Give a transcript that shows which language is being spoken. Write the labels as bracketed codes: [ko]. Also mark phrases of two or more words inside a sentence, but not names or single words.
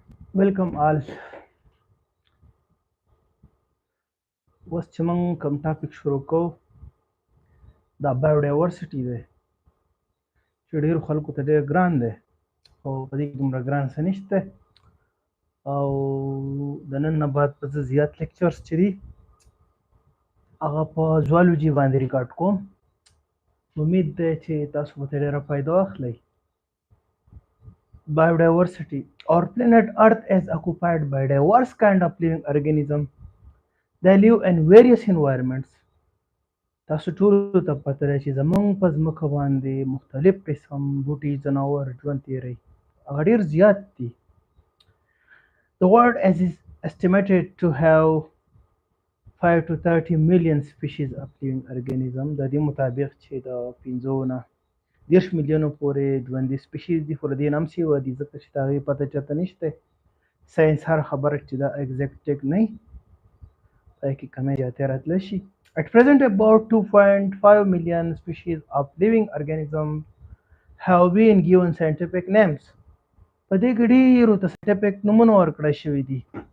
[en] Welcome all. [ps] اوس چې موږ کوم ټاپک شروع کوو دا بایوډایورسټي دی چې ډېرو خلکو ته ډېر ګران دی او په دې کې دومره ګران څه نشته او د نن نه بعد به زه زیات لیکچرز چې دي هغه په زوالوجي باندې ریکارډ کوم امید دی چې تاسو به ترې ډېره فایده واخلئ. [en] Biodiversity. Our planet Earth is occupied by diverse kind of living organisms. They live in various environments. [ps] تاسو ټولو ته پته ده چې زموږ په ځمکه باندې مختلف قسم بوټي ځناور ژوند تېروي هغه ډېر زیات دي. [en] The world is estimated to have 5 to 30 million species of living organisms. [ps] د دې مطابق چې د 15 نه 10 میلیونو پورې ژوندي سپیشیز دي خو د دې نه هم سیوه دي ځکه چې د هغې پته چاته نشته. ساینس هر خبره چې دا اګزیکټ نه وي پای کې کمی زیاتې راتلی شي. [en] At present, about 2.5 million species of living organisms have been given scientific names. [ps] په دې کې ډېرو ته ساینټیفیک نومونه ورکړل شوي دي.